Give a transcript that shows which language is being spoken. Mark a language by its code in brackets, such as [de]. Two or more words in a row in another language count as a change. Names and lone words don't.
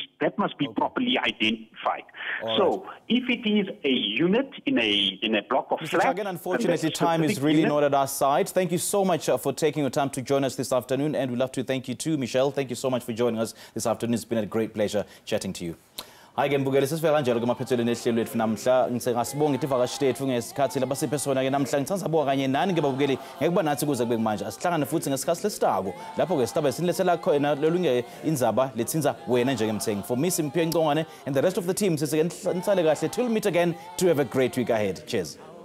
[en] That must be properly identified. So if it is a unit in a block of Mr. flats... Chagan, unfortunately, time is really not at our side. Thank you so much for taking your time to join us this afternoon, and we'd love to thank you too, Michelle. Thank you so much for joining us this afternoon. It's been a great pleasure chatting to you. [ss] Hayi ke mbukeli sesifika kanjalo kumaphethelweni ehlelo lethu namhla ngisibonga ivakashi lethu ngesikhathi labasiphe sona ke namhla ngithandabuka kanye nani ke babukeli ngekuba nathi kuze kube manje asihlangane futhi ngesikhathi lesitako lapho ke sitabe sinilethela khona lolunge indzaba lethinza wena njengemthengi. [en] For me Simphiwe Ngcongwane and the rest of the team [ss] sisike nihlale kahle [en] till we meet again. To have a great week ahead. Cheers.